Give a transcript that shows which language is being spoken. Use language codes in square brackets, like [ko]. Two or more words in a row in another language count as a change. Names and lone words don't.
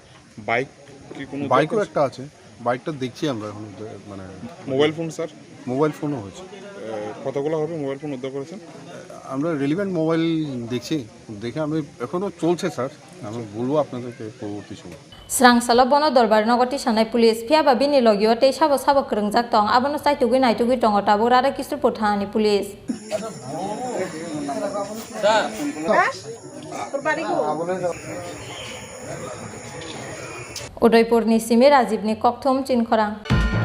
[bn] বাইক কি কোনো বাইকও একটা আছে বাইকটা দেখছি আমরা এখন মানে [en] mobile phone sir mobile phone হয়েছে [bn] কতগুলো হবে [en] mobile phone [bn] উদ্ধার করেছেন আমরা [en] relevant mobile [bn] দেখছি দেখে আমি এখনো চলছে স্যার আমি বলবো আপনাদেরকে পরবর্তী সময় [trp] Kraksalo bono dorbar nogoti sanai police phiaba bini logio tei sabo krengjak tong abono Naitugwi tongo tabo Rada Kisupur thani police Udaipur ni Simi Rajib ni Koktwmani Khorang